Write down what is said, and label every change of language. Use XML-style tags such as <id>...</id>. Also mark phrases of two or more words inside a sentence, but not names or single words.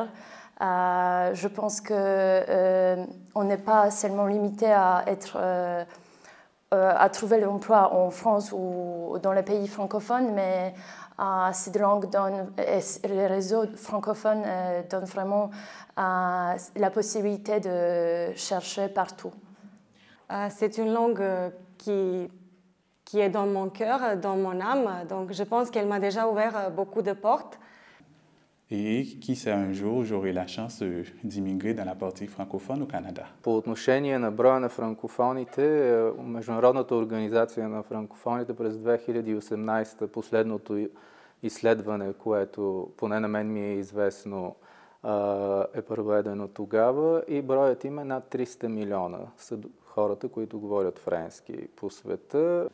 <fr>Je pense qu'on n'est pas seulement limité à trouver l'emploi en France ou dans les pays francophones, mais ces langues les réseaux francophones donnent vraiment la possibilité de chercher partout. C'est une langue qui est dans mon cœur, dans mon âme, donc je pense qu'elle m'a déjà ouvert beaucoup de portes. Et qui sait, un jour, j'aurai la chance d'immigrer dans la partie francophone au Canada.</fr> <bg>По отношение на броя на франкофоните, Международната организация на франкофоните през 2018, последното изследване, което поне на мен ми е известно, е проведено тогава и броят им е над 300 милиона са хората, които говорят френски по света.</bg>